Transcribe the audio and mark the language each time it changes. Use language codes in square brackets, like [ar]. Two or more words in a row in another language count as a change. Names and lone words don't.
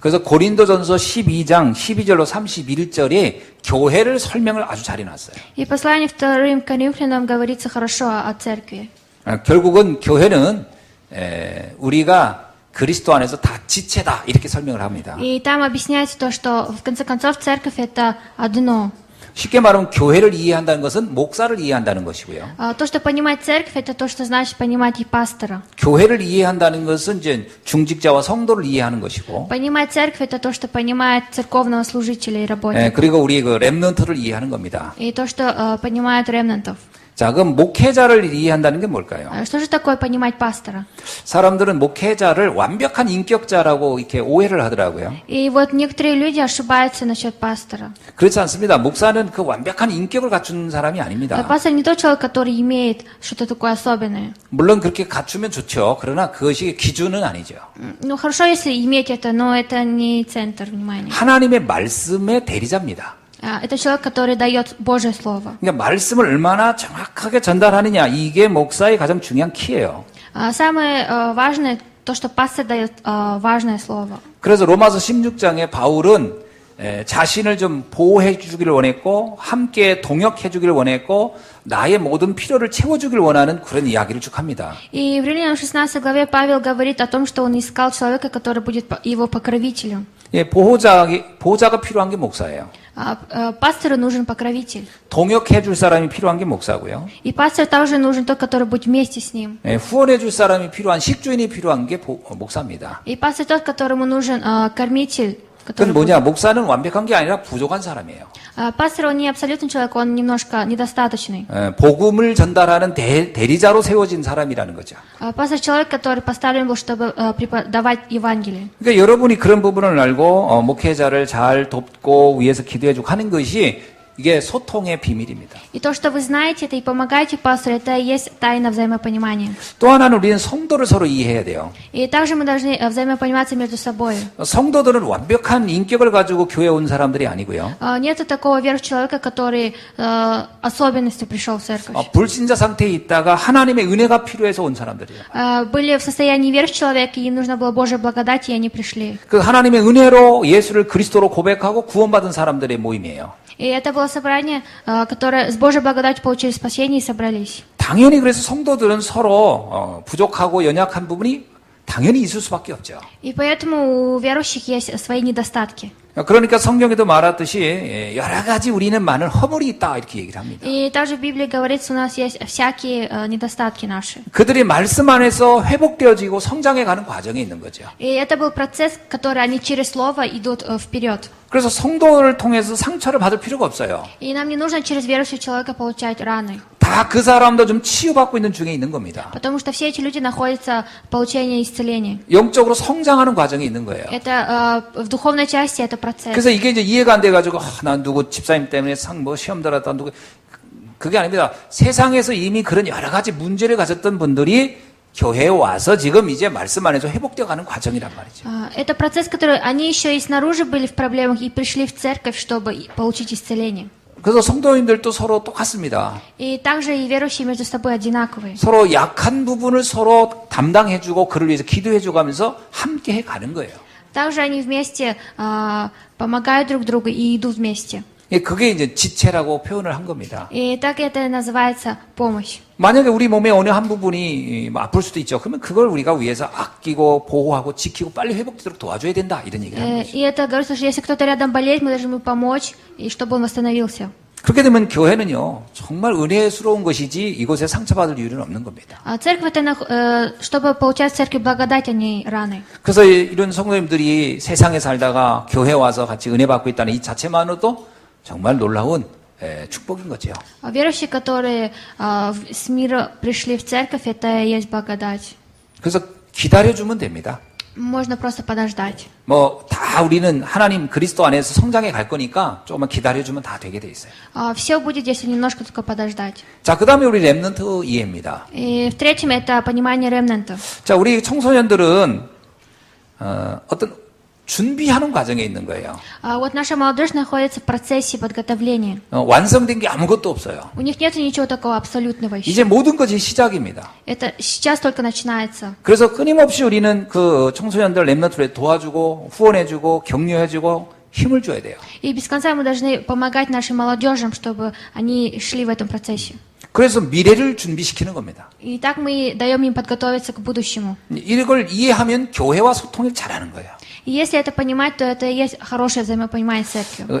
[ko] 그래서 고린도전서 12장 12절로 31절에 교회를 설명을 아주 잘 해놨어요. [ru] И послание вторым Коринфянам говорится хорошо о церкви. [ko] 결국은 교회는 우리가 그리스도 안에서 다 지체다 이렇게 설명을 합니다. [ru] И там объясняется то, что в конце концов церковь это одно. [ko] 쉽게 말하면 교회를 이해한다는 것은 목사를 이해한다는 것이고요. [ru] То, что понимать церковь, это то, что значит понимать и пастора. [ko] 교회를 이해한다는 것은 이제 중직자와 성도를 이해하는 것이고. [ru] Понимать церковь, это то, что понимает церковного служителя и работника. [ko] 그리고 우리 그 렘넌트를 이해하는 겁니다. [ru] И то, что понимает ремнантов. [ko] 자, 그럼 목회자를 이해한다는 게 뭘까요? [ru] Что же такое понимать пастора? [ko] 사람들은 목회자를 완벽한 인격자라고 이렇게 오해를 하더라고요. [ru] И вот некоторые люди ошибаются насчет пастора. [ko] 그렇지 않습니다. 목사는 그 완벽한 인격을 갖춘 사람이 아닙니다. [ru] Пастор не тот человек, который имеет что-то такое особенное. [ko] 물론 그렇게 갖추면 좋죠. 그러나 그것이 기준은 아니죠. [ru] Ну хорошо, если иметь это, но это не центр внимания. [ko] 하나님의 말씀의 대리자입니다. [ru] Это человек, который дает Божье Слово. [ko] 그러니까 말씀을 얼마나 정확하게 전달하느냐 이게 목사의 가장 중요한 키예요. [ru] Самое важное то, что пастор дает важное слово. [ko] 그래서 로마서 16장에 바울은 자신을 좀 보호해 주기를 원했고 함께 동역해 주기를 원했고 나의 모든 필요를 채워 주기를 원하는 그런 이야기를 쭉 합니다. [ru] И в Римлянам 16 главе Павел говорит о том, что он искал человека, который будет его покровителем. [ko] 예, 보호자가 필요한 게 목사예요. [ru] Пастору нужен покровитель. [ko] 동역해 줄 사람이 필요한 게 목사고요. [ru] И пастор также нужен тот, который будет вместе с ним. [ko] 예, 후원해 줄 사람이 필요한 식주인이 필요한 게 목사입니다. [ru] И пастор тот, которому нужен кормитель. [ko] 그건 뭐냐? 목사는 완벽한 게 아니라 부족한 사람이에요. [ru] Пастор, он не абсолютный человек, он немножко недостаточный. [ko] 복음을 전달하는 대리자로 세워진 사람이라는 거죠. [ru] Пастор человек, который поставлен был, чтобы преподавать Евангелие. [ko] 그러니까 여러분이 그런 부분을 알고 목회자를 잘 돕고 위해서 기도해주고 하는 것이 이게 소통의 비밀입니다. [ru] И то, что вы знаете это и помогаете пастору, это и есть тайна взаимопонимания. [ko] 또 하나는 우리는 성도를 서로 이해해야 돼요. [ru] И также мы должны взаимопониматься между собой. [ko] 성도들은 완벽한 인격을 가지고 교회에 온 사람들이 아니고요. [ru] Нет такого верующего человека, который особенностью пришел в церковь. [ko] 불신자 상태에 있다가 하나님의 은혜가 필요해서 온 사람들이에요. [ru] Были в состоянии верующего человека, и им нужна была Божья благодать, и они пришли. [ko] 그 하나님의 은혜로 예수를 그리스도로 고백하고 구원받은 사람들의 모임이에요. [ru] И это было собрание, которое с Божьей благодатью получили спасение и собрались. [ko] 당연히 그래서 성도들은 서로 부족하고 연약한 부분이 당연히 있을 수밖에 없죠. [ru] И поэтому у верующих есть свои недостатки. [ko] 그러니까 성경에도 말했듯이 여러 가지 우리는 많은 허물이 있다 이렇게 얘기를 합니다. [ru] И также в Библии говорится, у нас есть всякие недостатки наши. [ko] 그들이 말씀 안에서 회복되어지고 성장해가는 과정에 있는 거죠. [ru] И это был процесс, который они через слово идут вперед. [ko] 그래서 성도를 통해서 상처를 받을 필요가 없어요. [ru] И нам не нужно через верующего человека получать раны. [ko] 다 그 사람도 좀 치유받고 있는 중에 있는 겁니다. [ru] Потому что все эти люди находятся в получении исцеления. [ko] 영적으로 성장하는 과정에 있는 거예요. [ru] Это в духовной части это процесс. [ko] 그래서 이게 이제 이해가 안 돼가지고 난 누구 집사님 때문에 시험 들었다 누구 그게 아닙니다. 세상에서 이미 그런 여러 가지 문제를 가졌던 분들이 교회에 와서 지금 이제 말씀 안에서 회복되어 가는 과정이란 말이죠. [ru] Это процесс, который они еще и снаружи были в проблемах и пришли в церковь, чтобы получить исцеление. [ko] 그래서 성도님들도 서로 똑같습니다. [ru] И также и верующие между собой одинаковые. [ko] 서로 약한 부분을 서로 담당해주고 그를 위해서 기도해주고 하면서 함께 해가는 거예요. [ru] Также они вместе помогают друг другу и идут вместе. [ko] 그게 이제 지체라고 표현을 한 겁니다. [ru] И так это называется помощь. [ko] 만약에 우리 몸의 어느 한 부분이 아플 수도 있죠. 그러면 그걸 우리가 위해서 아끼고 보호하고 지키고 빨리 회복되도록 도와줘야 된다 이런 얘기를 하는 거죠. [ru] И это говорится, что если кто-то рядом болеет, мы должны ему помочь, и чтобы он восстановился. [ko] 그렇게 되면 교회는요 정말 은혜스러운 것이지 이곳에 상처받을 이유는 없는 겁니다. [ru] Церковь это чтобы получать в церкви благодать, а не раны. [ko] 그래서 이런 성도님들이 세상에 살다가 교회 와서 같이 은혜 받고 있다는 이 자체만으로도 정말 놀라운 축복인 거죠. [ru] Верующие, которые с мира пришли в церковь, это и есть благодать. [ko] 그래서 기다려주면 됩니다. [ru] Можно просто подождать. [ko] 다 우리는 하나님 그리스도 안에서 성장해 갈 거니까 조금만 기다려주면 다 되게 돼 있어요. [ru] Все будет, если немножко только подождать. [ko] 자, 그 다음에 우리 렘넌트 이해입니다. [ru] И в-третьем, это понимание ремнантов. [ko] 자, 우리 청소년들은 어떤 준비하는 과정에 있는 거예요. [ru] А вот наша молодежь находится в процессе подготовления. [ko] 완성된 게 아무것도 없어요. [ru] У них нет ничего такого абсолютного еще. [ko] 이제 모든 것이 시작입니다. [ru] Это сейчас только начинается. [ko] 그래서 끊임없이 우리는 그 청소년들 랩너트를 도와주고 후원해주고 격려해주고 힘을 줘야 돼요. [ru] И без конца мы должны помогать нашим молодежам, чтобы они шли в этом процессе. [ko] 그래서 미래를 준비시키는 겁니다. [ru] И так мы даем им подготовиться к будущему. [ko] 이걸 이해하면 교회와 소통을 잘하는 거예요. [ru] И если это понимать, то это и есть хорошее взаимопонимание с церковью.